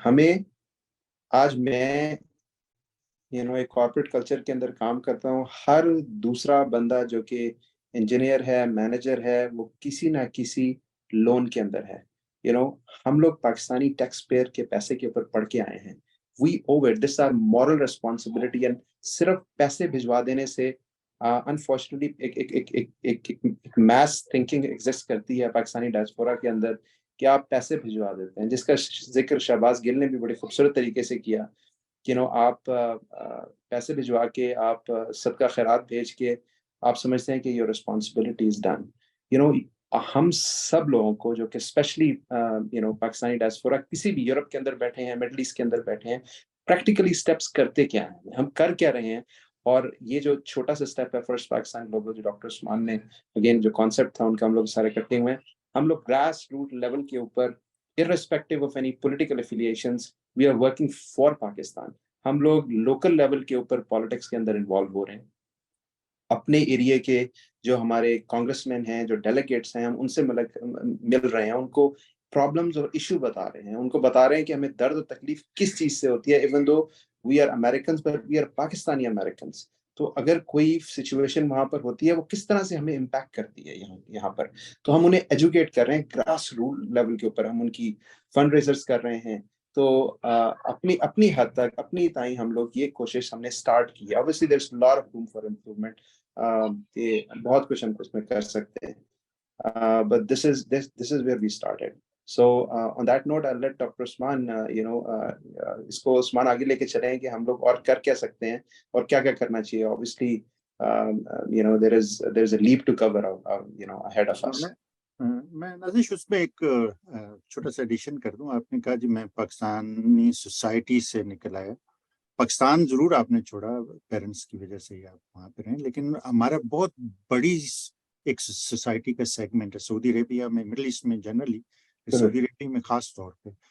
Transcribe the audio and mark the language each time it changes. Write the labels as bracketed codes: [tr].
[ur] ہمیں آج میں ایک کارپوریٹ کلچر کے اندر کام کرتا ہوں, ہر دوسرا بندہ جو کہ انجینئر ہے, مینیجر ہے, وہ کسی نہ کسی لون کے اندر ہے. ہم لوگ پاکستانی ٹیکس پیئر کے پیسے کے اوپر پڑھ کے آئے ہیں. [en] We owe it, this is our moral responsibility. [ur] and صرف پیسے بھجوا دینے سے انفارچونیٹلی ایک میس تھنکنگ ایگزسٹ کرتی ہے پاکستانی ڈائسپورا کے اندر کہ آپ پیسے بھجوا دیتے ہیں, جس کا ذکر شہباز گل نے بھی بڑے خوبصورت طریقے سے کیا. آپ پیسے بھجوا کے, آپ صدقہ خیرات بھیج کے آپ سمجھتے ہیں کہ [en] your responsibility is done. [ur] ہم سب لوگوں کو جو کہ اسپیشلی پاکستانی ڈائسپورا کسی بھی یورپ کے اندر بیٹھے ہیں, مڈل ایسٹ کے اندر بیٹھے ہیں, پریکٹیکلی اسٹیپس کرتے کیا ہیں, ہم کر کیا رہے ہیں. اور یہ جو چھوٹا سا اسٹیپ ہے فرسٹ پاکستان گلوبل, جو ڈاکٹر عثمان نے اگین جو کانسیپٹ تھا ان کا, ہم لوگ سارے اکٹھے ہوئے ہیں. ہم لوگ گراس روٹ لیول کے اوپر [en] irrespective of any political affiliations, we are working for Pakistan. [ur] ہم لوگ لوکل لیول کے اوپر پالیٹکس کے اندر انوالو ہو رہے ہیں. اپنے ایریا کے جو ہمارے کانگریس مین ہیں, جو ڈیلیگیٹس ہیں, ہم ان سے مل رہے ہیں, ان کو پرابلمز اور ایشو بتا رہے ہیں, ان کو بتا رہے ہیں کہ ہمیں درد و تکلیف کس چیز سے ہوتی ہے. [en] Even though we are Americans but we are Pakistani Americans. [ur] تو اگر کوئی سچویشن وہاں پر ہوتی ہے وہ کس طرح سے ہمیں امپیکٹ کرتی ہے یہاں پر, تو ہم انہیں ایجوکیٹ کر رہے ہیں گراس روٹ لیول کے اوپر. ہم ان کی فنڈ ریزرز کر رہے ہیں. تو اپنی حد تک اپنی تائیں ہم لوگ یہ کوشش ہم نے اسٹارٹ کی ہے. [en] obviously there's a lot of room for improvement. [ur] کہ بہت کچھ ہم اس میں کر سکتے ہیں, [en] but this is where we started. So on that note I'll let Dr. [ur] Usman اس کو عثمان آگے لے کے چلیں کہ ہم لوگ اور کر کیا سکتے ہیں اور کیا کیا کرنا چاہیے. [en] obviously there is a leap to cover ahead of us. [ur] میں نازش اس میں ایک چھوٹا سا ایڈیشن کر دوں. آپ نے کہا جی میں پاکستانی سوسائٹی سے نکل آیا. پاکستان ضرور آپ نے چھوڑا, پیرنٹس کی وجہ سے ہی آپ وہاں پہ رہیں, لیکن ہمارا بہت بڑی ایک سوسائٹی کا سیگمنٹ ہے سعودی عربیہ میں, مڈل ایسٹ میں جنرلی, سعودی عربیہ میں خاص طور پہ.